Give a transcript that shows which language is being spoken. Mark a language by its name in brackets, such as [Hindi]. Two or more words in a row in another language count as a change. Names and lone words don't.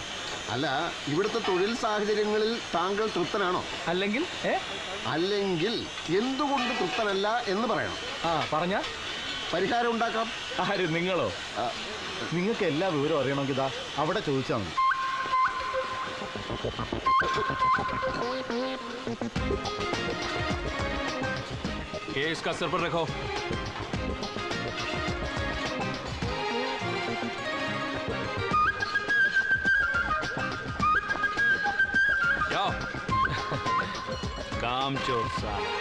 [Malayalam] അല്ല, ഇവിടുത്തെ തൊഴിൽ സാഹചര്യങ്ങളിൽ താങ്കൾ തൃപ്തനാണോ? അല്ലെങ്കിൽ അല്ലെങ്കിൽ എന്തുകൊണ്ട് തൃപ്തനല്ല എന്ന് പറയണം. പറഞ്ഞ പരിഹാരം ഉണ്ടാക്കാം. ആര്? നിങ്ങളോ? നിങ്ങൾക്ക് എല്ലാ വിവരവും അറിയണമെങ്കിൽ ഇതാ അവിടെ ചോദിച്ചാൽ മതി. [Hindi] इसका सर पर रखो. जाओ. काम चोर साहब.